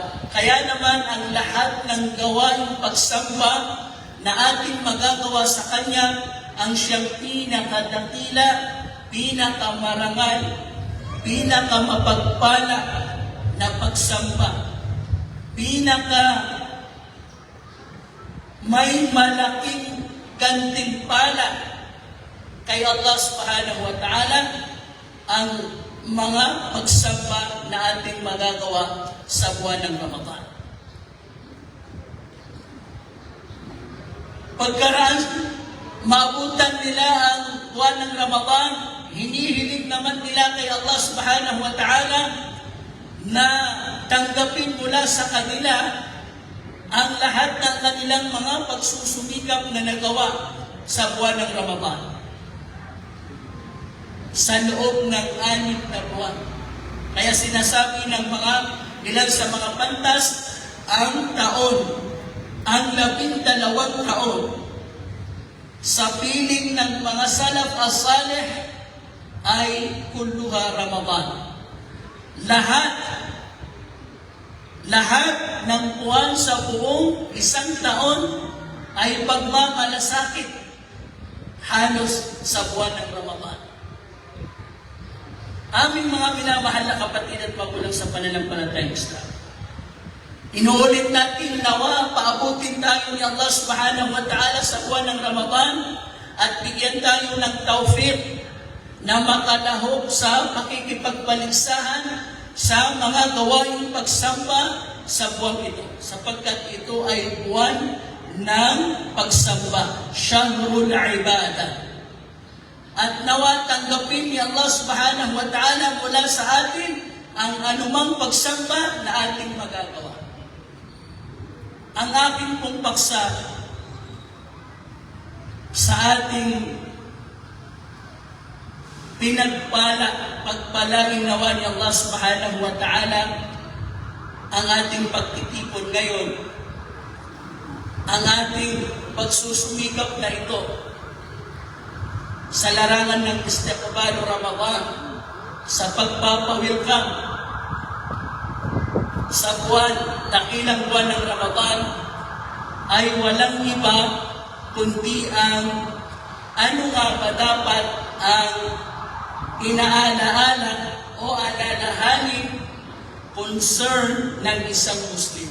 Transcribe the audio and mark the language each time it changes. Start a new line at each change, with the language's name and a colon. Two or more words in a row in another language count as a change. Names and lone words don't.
Filipino: Kaya naman ang lahat ng gawaing pagsamba na ating magagawa sa Kanya ang siyang pinakadakila, pinakamarangal, pinakamapagpala na pagsamba. May malaking gantimpala kay Allah
Arabic: سبحانه وتعالى
Filipino: ang mga pagsamba na ating magagawa sa buwan ng Ramadan. Pagkaraan, maabutan nila ang buwan ng Ramadan, hinihiling naman nila kay Allah
Arabic: سبحانه وتعالى
Filipino: na tanggapin mula sa kanila ang lahat ng kanilang mga pagsusumikap na nagawa sa buwan ng Ramadan. Sa loob ng 6 na buwan. Kaya sinasabi ng ilan sa mga pantas, ang taon, ang 12 taon, sa piling ng mga
Arabic: السلف الصالح
Filipino: ay
Arabic: كلها رمضان.
Filipino: Lahat ng buwan sa buong 1 taon ay pagmamalasakit halos sa buwan ng Ramadan. Aming mga minamahal na kapatid at magulang sa pananampalatayang Islam, inuulit natin nawa paabutin tayo ni Allah
Arabic: سبحانه وتعالى
Filipino: sa buwan ng Ramadan at bigyan tayo ng tawfiq na makalahok sa pakikipagbaligsahan sa mga gawaing pagsamba sa buwan ito, sapagkat ito ay buwan ng pagsamba,
Arabic: شهر العبادة.
Filipino: At nawa tanggapin ni Allah
Arabic: سبحانه وتعالى
Filipino: mula sa atin ang anumang pagsamba na ating magagawa. Ang aking pong paksa sa ating pagpalain nawa ni Allah
Arabic: سبحانه وتعالى
Filipino: ang ating pagtitipon ngayon, ang ating pagsusumikap na ito sa larangan ng
Arabic: استقبال رمضان,
Filipino: sa pagpapawelcome sa dakilang buwan ng Ramadan, ay walang iba kundi ang ano nga ba dapat ang inaalaala o alalahanin concern ng isang Muslim.